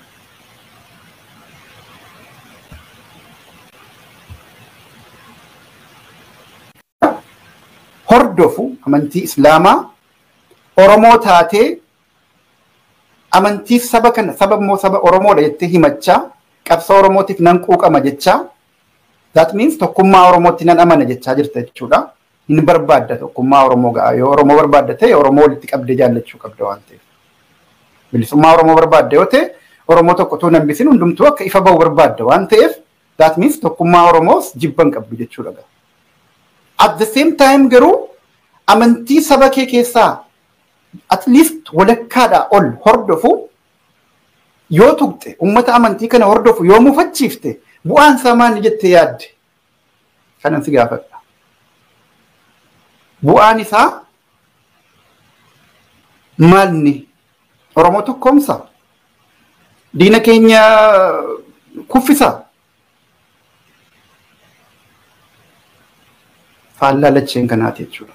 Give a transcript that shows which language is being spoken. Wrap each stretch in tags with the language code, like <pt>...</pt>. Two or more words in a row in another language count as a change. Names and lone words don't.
<om>Hordofu amantii Islaamaa Oromoo taatee amantii saba kana saba immoo saba Oromoodha jettee himachaa qabsoo Oromootiif nan quuqama jechaa</om> <en>that means</en> <om>tokkummaa Oromootti nan amana jechaa jirta jechuudha. Hin barbaadda tokkummaa Oromoo ga'a yoo Oromoo barbaadda ta'e Oromoo walitti qabdee jaallachuu qabda waan ta'eef. Bilisummaa Oromoo barbaadda yoo ta'e Oromoo tokko too nambisin hundumtuu akka ifa ba'u barbaadda waan ta'eef</om> <en>that means</en> <om>tokkummaa Oromoos jibban qabdu jechuudha.</om> <en>At the same time</en> <om>garuu amantii saba kee keessaa</om> <en>at least</en> <om>walakkaadhaa ol hordofu yoo tuqxe ummata amantii kana hordofu yoo mufachiifte bu'aan isaa maal jettee yaadde kanan si gaafadha. Bu'aan isaa maalni Oromoo tokkoomsa diina keenya kuffisa faallaa lacheen kanaati jechuudha.</om>